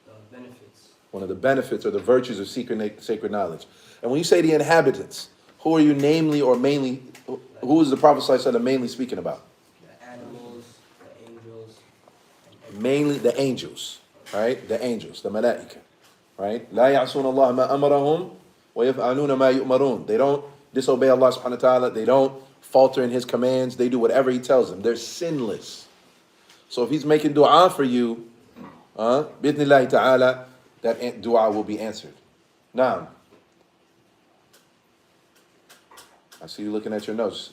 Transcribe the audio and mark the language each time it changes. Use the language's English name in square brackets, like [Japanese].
[English] The benefits. One of the benefits or the virtues of sacred knowledge. And when you say the inhabitants, who are you namely or mainly, who is the Prophet ﷺ mainly speaking about? The animals, the angels. Mainly the angels, right? The angels, the malaika, right? [Arabic] لا يعصون الله ما أمرهم ويفعلون ما يؤمرون. [English] They don't disobey Allah subhanahu wa ta'ala. They don't falter in His commands. They do whatever He tells them. They're sinless. So if He's making dua for you, bidnillahi ta'ala, that dua will be answered. Now, I see you looking at your notes.